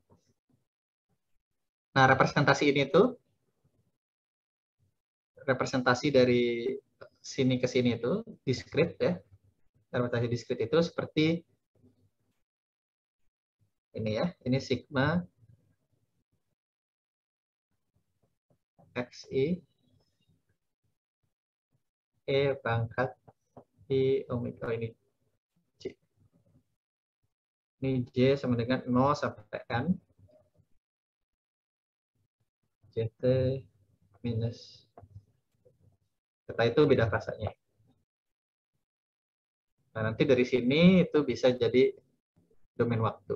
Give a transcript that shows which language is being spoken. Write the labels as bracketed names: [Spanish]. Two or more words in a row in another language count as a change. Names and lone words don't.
[Indonesian] Nah, representasi ini tuh, representasi dari sini ke sini itu, diskrit ya. Representasi diskrit itu seperti ini ya. Ini sigma xi e pangkat i omega, ini j. Ini j sama dengan 0 sampai n gt minus. Setelah itu beda fasanya. Nah, nanti dari sini itu bisa jadi domain waktu.